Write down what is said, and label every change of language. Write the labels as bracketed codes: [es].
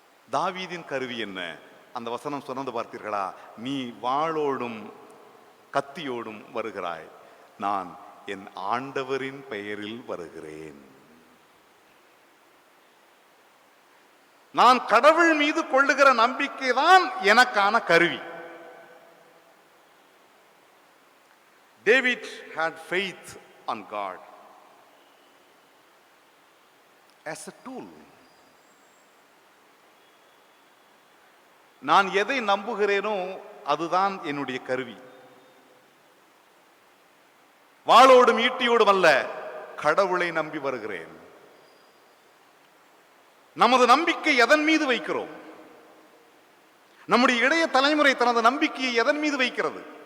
[ta] தாவீதின் கருவி என்ன? அந்த வசனம் சொன்னது பார்த்தீர்களா? நீ வாளோடும் கத்தியோடும் வருகிறாய், நான் என் ஆண்டவரின் பெயரில் வருகிறேன். நான் கடவுள் மீது கொள்ளுகிற நம்பிக்கை தான் எனக்கான கருவி. [en] David had faith on God as a tool. [ta] நான் எதை நம்புகிறேனோ அதுதான் என்னுடைய கருவி. வாளோடும் ஈட்டியோடும் அல்ல, கடவுளை நம்பி வருகிறேன். நமது நம்பிக்கை எதன் மீது வைக்கிறோம்? நம்முடைய இளைய தலைமுறை தனது நம்பிக்கையை எதன் மீது வைக்கிறது?